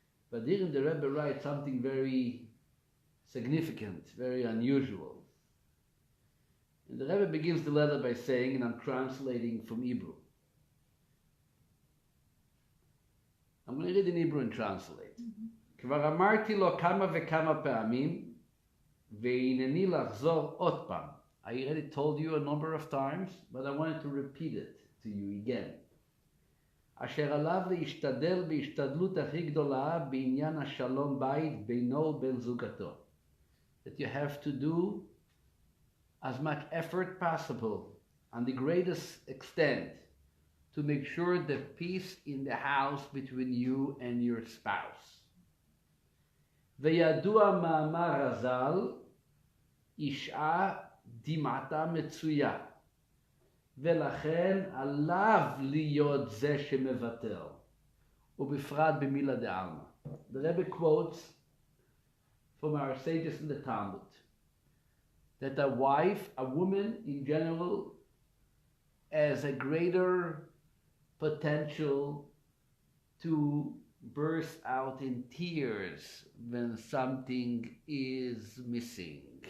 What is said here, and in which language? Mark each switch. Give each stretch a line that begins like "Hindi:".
English: But here the Rebbe writes something very significant, very unusual. And the Rebbe begins the letter by saying, and I'm translating from Hebrew. I'm going to read in Hebrew and translate.
Hebrew: כבר אמרתי לו כמה וכמה פעמים, והנני לחזור עוד פעם.
English: I already told you a number of times, but I wanted to repeat it to you again.
Hebrew: אשר עליו להשתדל בהשתדלות הכי גדולה בעניין השלום בית בינו ובין זוגתו.
English: That you have to do as much effort possible, on the greatest extent, to make sure that peace in the house between you and your spouse.
Hebrew: וידוע מאמר הז"ל, אישה דמעתה מצויה, ולכן עליו להיות זה שמוותר, ובפרט במילה דעלמא.
English: The Rebbe quotes from our sages in the Talmud that a wife, a woman in general, has a greater potential to burst out in tears when something is missing.